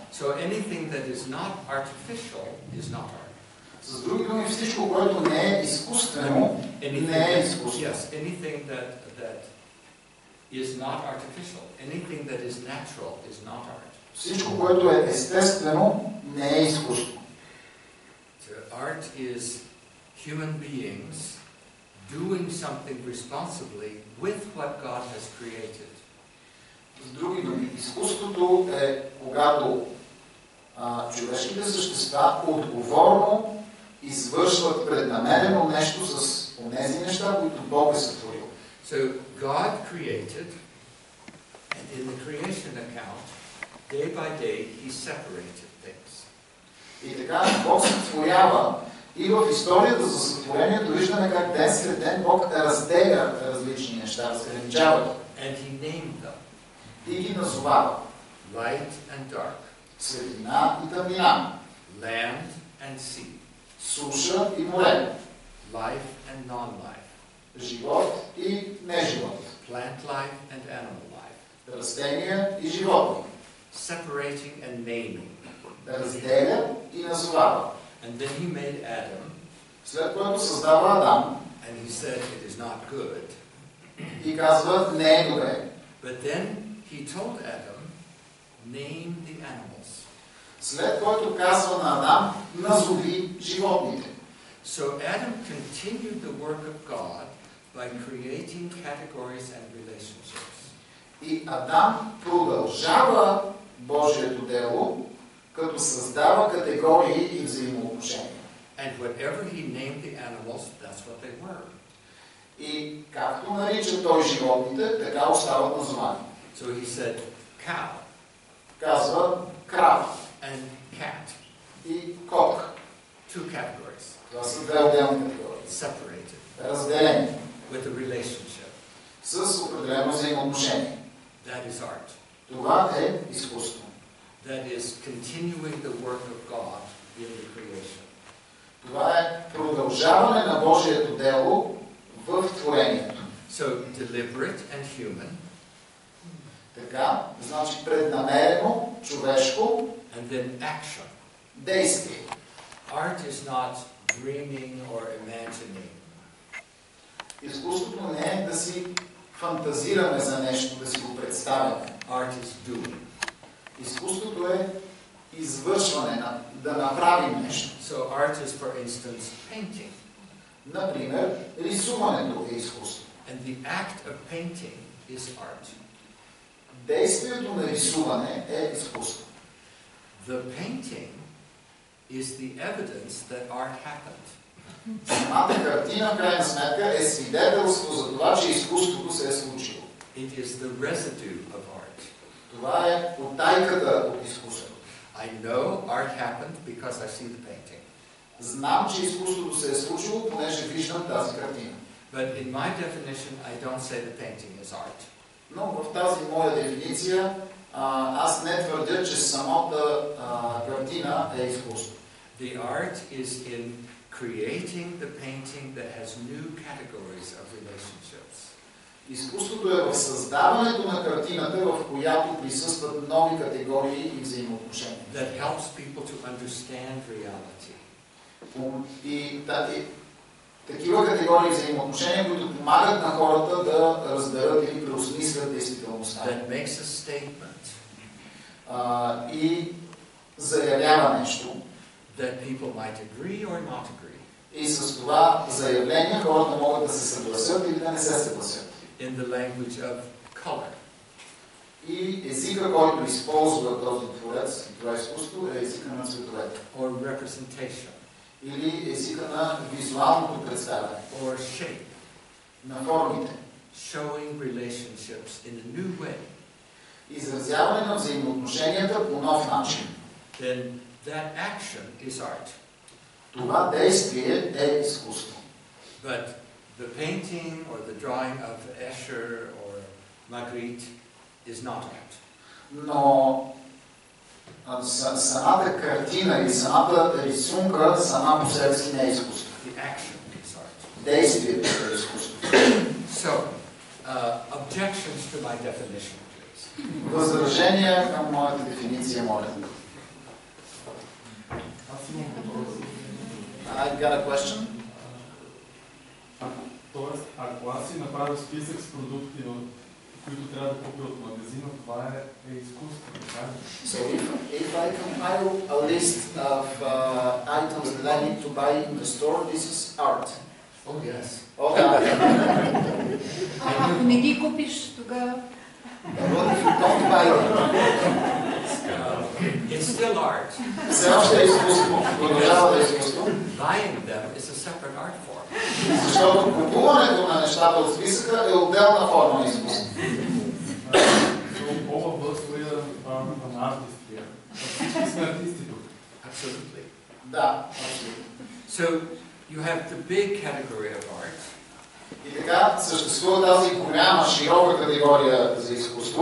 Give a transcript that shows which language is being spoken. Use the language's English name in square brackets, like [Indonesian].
[English] So anything that is not artificial is not art. [Bulgarian] С други думи, всичко, което не е изкуствено, не е изкуство. [English] Yes, anything that is not artificial, anything that is natural is not art. [Bulgarian] Всичко, което е естествено, не е изкуство. [English] So art is human beings doing something responsibly with what God has created. [Bulgarian] С други думи, изкуството е когато човешките същества отговорно извършват преднамерено нещо с онези неща, които Бог е сътворил. [English] So God created, and in the creation account, day by day, He separated things. [Bulgarian] И така Бог сътворява и в историята за сътворението виждаме как ден след ден Бог разделя различни неща, разграничава [English] And He named them. [Bulgarian] И ги назовава. [English] Light and dark. [Bulgarian] Светлина и тъмнина. [English] Land and sea. [Bulgarian] Суша и море. [English] Life and non-life. [Bulgarian] Живот и неживот. [English] Plant life and animal life. [Bulgarian] Растения и животни. [English] separating and naming. [Bulgarian] Да разделя и назовава. [English] And then he made Adam. [Bulgarian] След което създава Адам. [English] And he said it is not good. [Bulgarian] И казва, не е добре. [English] But then he told Adam, name the animals. [Bulgarian] След което казва на Адам, назови животните. [English] So Adam continued the work of God by creating categories and relationships. [Bulgarian] И Адам продължава Божието дело, като създава категории и взаимоотношения. [English] And whatever he named the animals, that's what they were. [Bulgarian] И както нарича той животните, така остават названи. [English] So he said cow. [Bulgarian] Казва крава. [English] And cat. [Bulgarian] И кок. [English] Two categories. [Bulgarian] Това са две отделни категории. [English] Separated. [Bulgarian] Разделени. [English] With a relationship. [Bulgarian] С определено взаимоотношение. [English] That is art. [Bulgarian] Това е изкуство. [English] That is continuing the work of God in the creation. [Bulgarian] Това е продължаване на Божието дело в творението. [English] So deliberate and human. [Bulgarian] Така, значи преднамерено, човешко. [English] And then action. [Bulgarian] Действие. [English] Art is not dreaming or imagining. [Bulgarian] Изкуството не е да си фантазираме за нещо, да си го представяме. [English] Art is doing. [Bulgarian] Изкуството е извършване, да направим нещо. [English] So art is, for instance, painting. [Bulgarian] Например, рисуването е изкуство. [English] And the act of painting is art. [Bulgarian] Действието на рисуване е изкуство. [English] The painting is the evidence that art happened. [Bulgarian] Самата картина, в крайна сметка, е свидетелство за това, че изкуството се е случило. [English] It is the residue of art. [Bulgarian] Това е утайката от изкуството. [English] I know art happened because I see the painting. [Bulgarian] Знам, че изкуството се е случило, понеже виждам тази картина. [English] But in my definition, I don't say the painting is art. [Bulgarian] Но в тази моя дефиниция аз не твърдя, че самата картина е изкуство. [English] The art is in creating the painting that has new categories of relationships. [Bulgarian] Изкуството е в създаването на картината, в която присъстват нови категории и взаимоотношения. [English] That helps people to understand reality. [Bulgarian] И такива категории и взаимоотношения, които помагат на хората да разберат или преосмислят действителността. [English] That makes a statement. [Bulgarian] И заявява нещо. [English] That people might agree or not agree. [Bulgarian] И с това заявление хората могат да се съгласят или да не се съгласят. [English] In the language of color. [Bulgarian] И езика, който използва този творец, това изкуство, е езика на цветовете. [English] Or representation. [Bulgarian] Или езика на визуалното представяне. [English] Or shape. [Bulgarian] На формите. [English] Showing relationships in a new way. [Bulgarian] Изразяване на взаимоотношенията по нов начин. [English] Then that action is art. [Bulgarian] Това действие е изкуство. [English] But the painting or the drawing of Escher or Magritte is not art. [Bulgarian] Но самата картина или самата рисунка сама по себе си не е изкуство. [English] The action is art. [Bulgarian] Действието е изкуство. [English] So, objections to my definition, please. [Bulgarian] Възражения към моята дефиниция, моля. [English] I got a question. [Bulgarian] Тоест, ако аз си направя списък с продукти, които трябва да купя от магазина, това е изкуство. [English] So if I compile a list of items that I need to buy in the store, this is art. Oh yes. Oh, yeah. [Bulgarian] Ако не ги купиш, тогава... [English] What if you don't buy them? It's still art. [Bulgarian] Все още е изкуство. Продължава да е изкуство. [English] Buying them is a separate art form. [Bulgarian] Защото купуването на нещата от списъка е отделна форма на изкуство. [English] So all of us we are an artist here. [Bulgarian] Всички сме артисти тук. [English] Absolutely. [Bulgarian] Да, абсолютно. [English] So you have the big category of art. [Bulgarian] И така съществува тази голяма, широка категория за изкуство.